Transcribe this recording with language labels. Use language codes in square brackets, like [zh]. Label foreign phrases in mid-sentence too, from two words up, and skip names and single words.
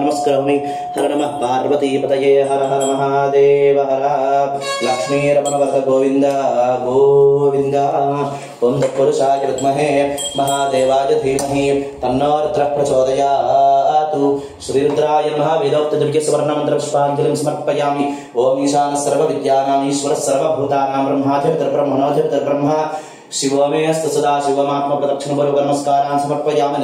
[sa] नमस्करोमि। हर नमः पार्वतीपतये। हर हर महादेव हर। लक्ष्मीरमण वरद गोविंद गोविंद। ఓం తత్పురుషాయ విద్మహే మహాదేవాయ ధీమహి తన్నో రుద్రః ప్రచోదయాత్. శ్రీరుద్రాయ నమః. వేదోక్త దివ్య సువర్ణ మంత్ర పుష్పాంజలిం సమర్పయామి. ఓం ఈశానః సర్వ విద్యానాం ఈశ్వరః సర్వభూతానాం బ్రహ్మాధిపతిర్బ్రహ్మణోధిపతిర్బ్రహ్మ శివో మే అస్తు సదా శివమాత్మ ప్రదక్షిణ పూర్వక నమస్కారాన్ సమర్పయామి.